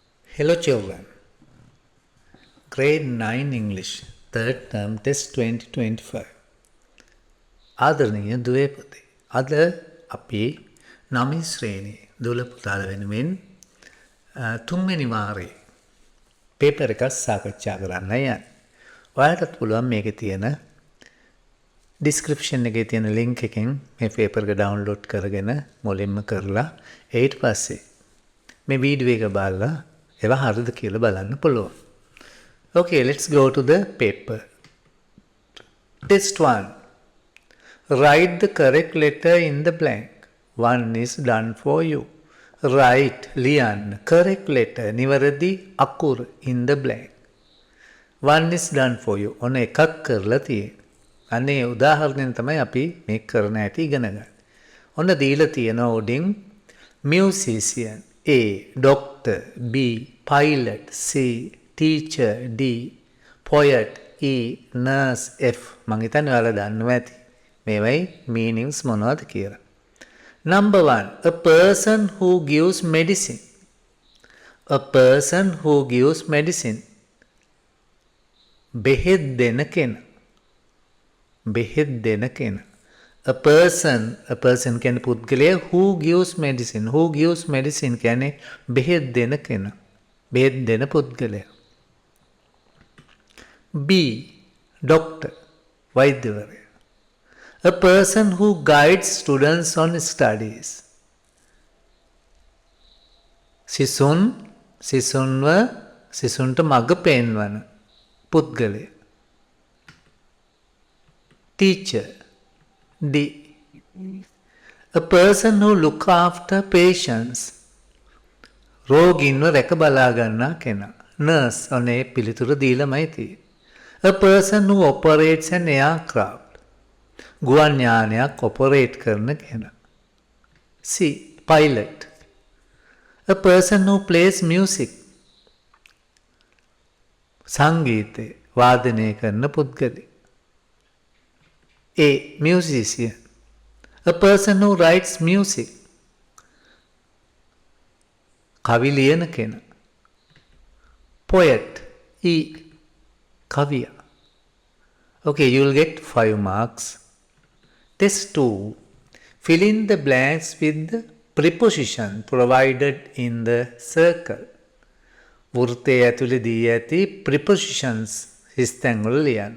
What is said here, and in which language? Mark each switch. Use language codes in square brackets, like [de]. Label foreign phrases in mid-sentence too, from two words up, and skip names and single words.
[en] Hello children, grade 9 English, third term test 2025. [si] ආදරණීය දුවේ පුතේ. අද අපි 9 ශ්‍රේණියේ දුවල පුතාලා වෙනුවෙන් තුන්වෙනි වාරයේ පේපර් එකක් සාකච්ඡා කරන්න යන්නේ. ඔයාලටත් පුළුවන් මේකේ තියෙන ඩිස්ක්‍රිප්ෂන් එකේ තියෙන ලින්ක් එකෙන් මේ පේපර් එක ඩවුන්ලෝඩ් කරගෙන මුලින්ම කරලා ඊට පස්සේ මේ වීඩියෝ එක බලලා ඒවා හරිද කියලා බලන්න පුළුවන්. [en] Okay, let's go to the paper. Test 1. Write the correct letter in the blank. One is done for you. Write, ලියන්න, correct letter, [si] නිවැරදි අකුර [en] in the blank. One is done for you. [si] ඔන්න එකක් කරලා තියෙන්නේ. අනේ උදාහරණයෙන් තමයි අපි මේක කරන හැටි ඉගෙන ගන්න. ඔන්න දීලා තියෙනවා උඩින් [en] musician A, doctor B, pilot C, teacher D, poet E, nurse F. [si] මං හිතන්නේ ඔයාලා දන්නවා ඇති. මේවයි [en] meanings මොනවද [si] කියලා. [en] Number 1, a person who gives medicine. A person who gives medicine. [si] බෙහෙත් දෙන කෙනා. බෙහෙත් දෙන කෙනා. [en] A person [si] කියන්නේ පුද්ගලයා [en] who gives medicine. Who gives medicine [si] කියන්නේ බෙහෙත් දෙන කෙනා. බෙහෙත් දෙන පුද්ගලයා. [en] B, doctor, වෛද්‍යවරයා. A person who guides students on studies. [si] සිසුන්ට මඟ පෙන්වන පුද්ගලයා. [en] Teacher, D. A person who look after patients. [si] රෝගීන්ව රැක බලා ගන්නා කෙනා. Nurse, ඔනේ පිළිතුර දීලාමයි තියෙන්නේ. [en] A person who operates an aircraft. [si] ගුවන් යානයක් ඔපරේට් කරන කෙනා. [en] C, pilot. A person who plays music. [si] සංගීතය වාදනය කරන පුද්ගලයෙක්. [en] A, musician. A person who writes music. [si] කවි ලියන කෙනා. [en] Poet. E, කවියා. Okay, you will get 5 marks. Test 2. Fill in the blanks with the preposition provided in the circle. [si] වෘත්තයේ ඇතුලේ දී ඇති prepositions හිස්තැන් වල ලියන්න.